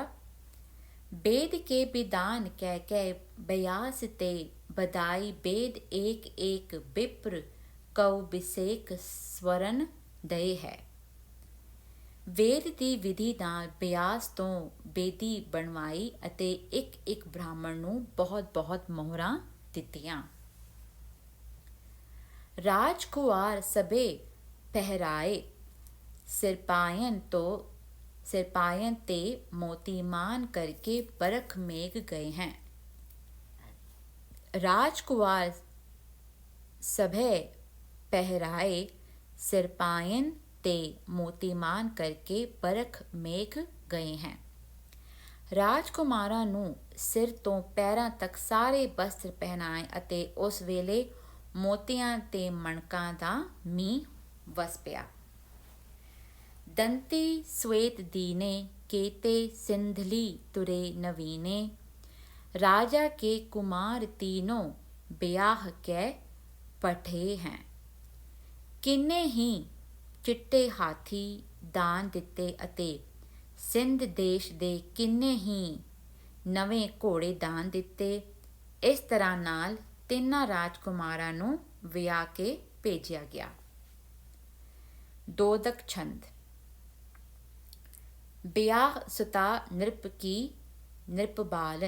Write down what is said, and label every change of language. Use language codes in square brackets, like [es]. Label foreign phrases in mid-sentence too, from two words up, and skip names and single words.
[pa] ਬੇਦ ਕੇ ਵਿਧਾਨ ਕਹਿ ਕੇ ਬਿਆਸ ਤੇ ਬਦਾਈ ਬੇਦ ਏਕ ਏਕ ਬਿਪਰ ਕਉ ਬਿਸੇਕ ਸਵਰਨ ਦਏ ਹੈ। ਵੇਦ ਦੀ ਵਿਧੀ ਨਾਲ ਬਿਆਸ ਤੋਂ ਬੇਦੀ ਬਣਵਾਈ ਅਤੇ ਇੱਕ ਇੱਕ ਬ੍ਰਾਹਮਣ ਨੂੰ ਬਹੁਤ ਬਹੁਤ ਮੋਹਰਾਂ ਦਿੱਤੀਆਂ। ਰਾਜਕੁਮਾਰ ਸਭੇ ਪਹਿਰਾਏ ਸਿਰਪਾਯਨ ਤੇ ਮੋਤੀਮਾਨ ਕਰਕੇ ਬਰਖ ਮੇਘ ਗਏ ਹੈਂ। ਰਾਜਕੁਮਾਰ ਸਭੇ ਪਹਰਾਏ ਸਿਰਪਾਯਨ ਤੇ ਮੋਤੀਮਾਨ ਕਰਕੇ ਬਰਖ ਮੇਘ ਗਏ ਹੈਂ। ਰਾਜਕੁਮਾਰਾਂ ਨੂੰ ਸਿਰ ਤੋਂ ਪੈਰਾਂ ਤੱਕ ਸਾਰੇ ਵਸਤਰ ਪਹਿਨਾਏ ਅਤੇ ਉਸ ਵੇਲੇ ਮੋਤੀਆਂ ਤੇ ਮਣਕਾਂ ਦਾ ਮੀਂਹ ਵਸ ਪਿਆ। ਦੰਤੀ ਸ਼੍ਵੇਤ ਦੀਨੇ ਕੇਤੇ ਸਿੰਧਲੀ ਤੁਰੇ ਨਵੀਨੇ ਰਾਜਾ ਕੇ ਕੁਮਾਰ ਤੀਨੋਂ ਬ੍ਯਾਹ ਕੈ ਪਠੇ ਹੈਂ। ਕਿੰਨੇ ਹੀ ਚਿੱਟੇ ਹਾਥੀ ਦਾਨ ਦਿਤੇ ਅਤੇ ਸਿੰਧ ਦੇਸ਼ ਦੇ ਕਿੰਨੇ ਹੀ ਨਵੇਂ ਘੋੜੇ ਦਾਨ ਦਿੱਤੇ। ਇਸ ਤਰ੍ਹਾਂ ਨਾਲ ਤਿੰਨਾਂ ਰਾਜਕੁਮਾਰਾਂ ਨੂੰ ਵਿਆਹ ਕੇ ਭੇਜਿਆ ਗਿਆ। ਦੋਦਕ ਛੰਦ। ਵਿਆਹ ਸੁਤਾ ਨਿਰਪ ਕੀ ਨਿਰਪ ਬਾਲਨ।